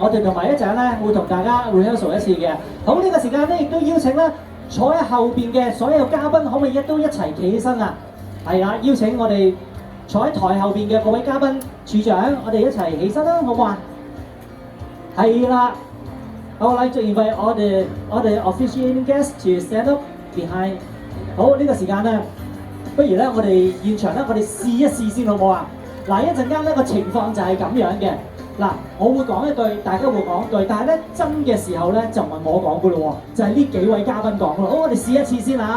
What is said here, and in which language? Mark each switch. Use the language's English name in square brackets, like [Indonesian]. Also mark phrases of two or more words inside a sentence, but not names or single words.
[Cantonese] 我哋同埋一陣咧會同大家 rehearsal 一次嘅。好，呢個時間咧亦都邀請咧坐喺後邊嘅所有嘉賓，可唔可以一齊企起身啊？係啦，邀請我哋坐喺台後邊嘅各位嘉賓、處長，我哋一齊起身啦，好唔好啊？ [English] 係啦，I would like to invite all the officiating guests to stand up behind。 [Cantonese] 好，呢個時間咧，不如咧我哋現場咧，我哋試一試先好唔好啊？嗱，一陣間呢個情況就係咁樣嘅。嗱，我會講一句，大家會講一句，但係咧真嘅時候咧就唔係我講嘅咯喎，就係呢幾位嘉賓講嘅咯。好，我哋試一次先嚇。